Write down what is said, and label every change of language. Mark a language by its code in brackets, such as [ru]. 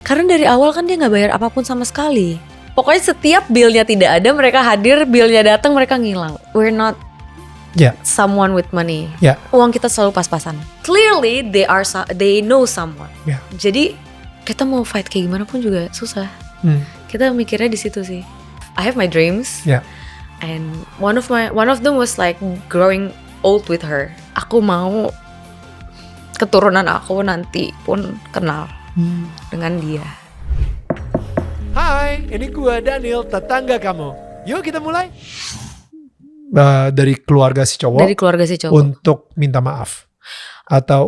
[id] Karena dari awal kan dia nggak bayar apapun sama sekali. Pokoknya setiap billnya tidak ada, mereka hadir, billnya datang, mereka ngilang. [en] We're not someone with money. [id] Uang kita selalu pas-pasan. [en] Clearly they know someone. [id] Jadi kita mau fight kayak gimana pun juga susah. Kita mikirnya di situ sih. [en] I have my dreams. And one of them was like growing old with her. [id] Aku mau keturunan aku nanti pun kenal dengan dia. Hai, ini gua Daniel, tetangga kamu. Yuk kita mulai. Dari keluarga si cowok. Dari keluarga si cowok. Untuk minta maaf. Atau